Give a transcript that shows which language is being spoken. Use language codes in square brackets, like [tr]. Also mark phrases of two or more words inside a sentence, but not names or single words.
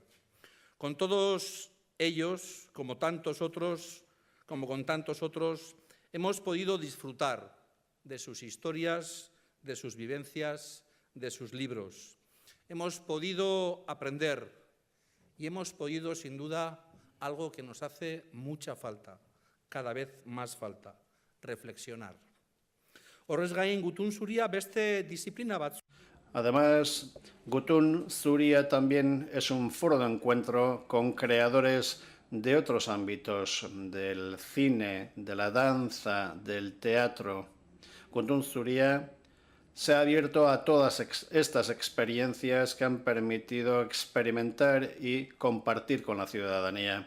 [es] Con todos ellos, como con tantos otros, hemos podido disfrutar de sus historias, de sus vivencias, de sus libros. Hemos podido aprender y hemos podido, sin duda, algo que nos hace mucha falta, cada vez más falta, reflexionar. [eu] Horrez gain Gutun Zuria beste disiplina batzu. [es] Además, Gutun Zuria también es un foro de encuentro con creadores de otros ámbitos, del cine, de la danza, del teatro. Gutun Zuria se ha abierto a todas estas experiencias que han permitido experimentar y compartir con la ciudadanía.